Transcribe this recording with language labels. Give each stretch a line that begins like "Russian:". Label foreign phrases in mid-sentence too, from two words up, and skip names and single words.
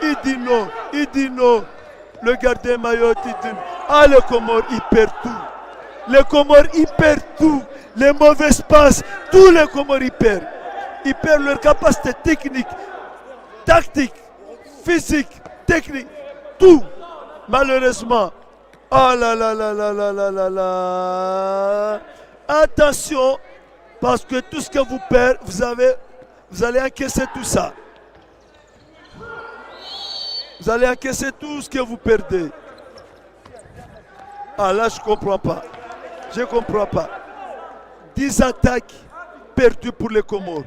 French: Le gardien Mayotte, il dit ah, les Comores, ils perdent tout. Les mauvaises passes, tous les Comores, ils perdent. Ils perdent leur capacité technique, tactique, physique, technique, tout. Malheureusement. Oh là là là là là là là là. Attention, parce que tout ce que vous perdez, vous allez encaisser tout ça. Vous allez encaisser tout ce que vous perdez. Ah là, je ne comprends pas. 10 attaques perdues pour les Comores.